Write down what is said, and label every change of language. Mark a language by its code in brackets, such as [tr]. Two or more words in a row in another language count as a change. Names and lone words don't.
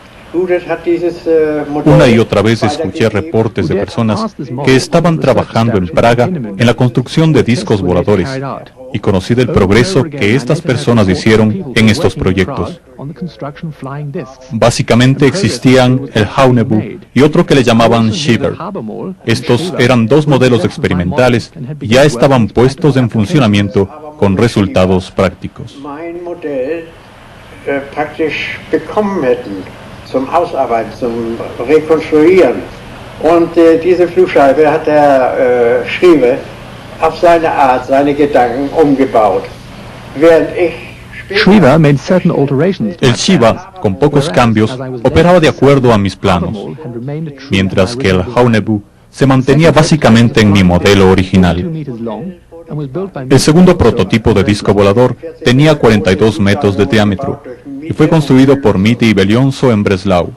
[es] Una y otra vez escuché reportes de personas que estaban trabajando en Praga en la construcción de discos voladores y conocí del progreso que estas personas hicieron en estos proyectos. Básicamente existían el Haunebu y otro que le llamaban Shiver. Estos eran dos modelos experimentales y ya estaban puestos en funcionamiento con resultados prácticos. [de] Zum Ausarbeiten, zum Rekonstruieren. Und diese Flugscheibe hat der Schriever auf seine Art, seine Gedanken umgebaut. Während ich [en] Schriever made certain alterations. [es] El Shiva, con pocos cambios, operaba de acuerdo a mis planos, mientras que el Haunebu se mantenía básicamente en mi modelo original. El segundo prototipo de disco volador tenía 42 metros de diámetro y fue construido por Mitte y Belionso en Breslau.